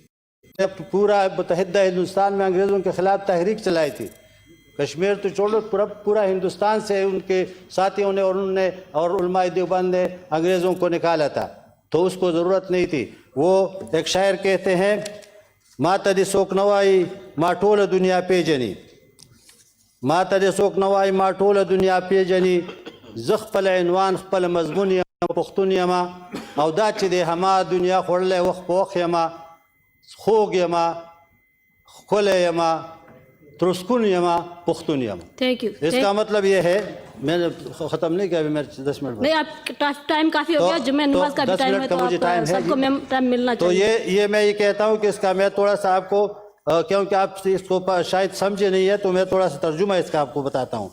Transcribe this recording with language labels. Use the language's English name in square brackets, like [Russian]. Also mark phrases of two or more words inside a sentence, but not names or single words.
[Urdu] پورا متحدہ ہندوستان میں انگریزوں کے خلاف تحریک چلائی تھی، کشمیر تو چھوڑو پورا ہندوستان سے ان کے ساتھیوں نے اور انہوں نے اور علماء دیوبند نے انگریزوں کو نکالا تھا، تو اس کو ضرورت نہیں تھی۔ وہ ایک شاعر کہتے ہیں [Pashto] ماتا دی سوک نوائی ما ټوله دنیا پیجنی، ماتا دی سوک نوائی ما ټوله دنیا پیجنی، زه خپل عنوان خپل مضمون یم پښتون یم، او دا چې د هما دنیا خوړلی وخت په وخت یم، خوږ یم، ښکلی یم، ترسکون یم، پښتون یم۔ [English] thank you. [Urdu] اس کا مطلب یہ ہے، میں نے ختم نہیں کیا، ابھی میں 10 منٹ نہیں، آپ ٹائم کافی ہو گیا، جمعہ نماز کا بھی ٹائم ہے، تو آپ سب کو ٹائم ملنا تو چاہیے۔ یہ میں یہ کہتا ہوں کہ اس کا میں تھوڑا سا آپ کو، کیونکہ آپ اس کو شاید سمجھے نہیں ہے تو میں تھوڑا سا ترجمہ اس کا آپ کو بتاتا ہوں۔